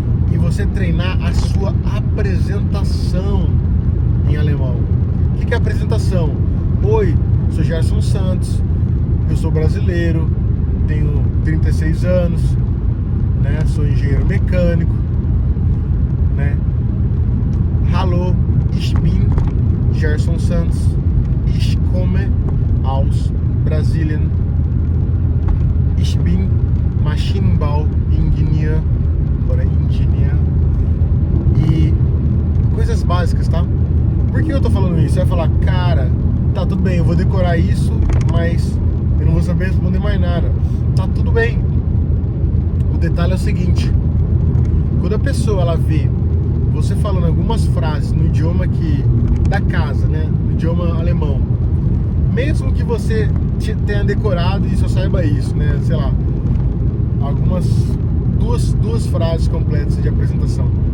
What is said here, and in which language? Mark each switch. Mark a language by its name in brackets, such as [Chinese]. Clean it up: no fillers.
[Portuguese] E você treinar a sua apresentação em alemão. O que é apresentação? Oi, sou Gerson Santos, eu sou brasileiro, tenho 36 anos, né? Sou engenheiro mecânico, né? [German] Hallo, ich bin Gerson Santos, ich komme aus Brasilien, ich bin Maschinenbau-Ingenieur oder Ingenieur. [Portuguese] E coisas básicas, tá? Por que eu tô falando isso? Você vai falar, cara, tá tudo bem, eu vou decorar isso, mas eu não vou saber responder mais nada. Tá tudo bem. O detalhe é o seguinte: quando a pessoa ela vê você falando algumas frases no idioma da casa, né, no idioma alemão, mesmo que você tenha decorado e só saiba isso, né, sei lá, algumas duas frases completas de apresentação,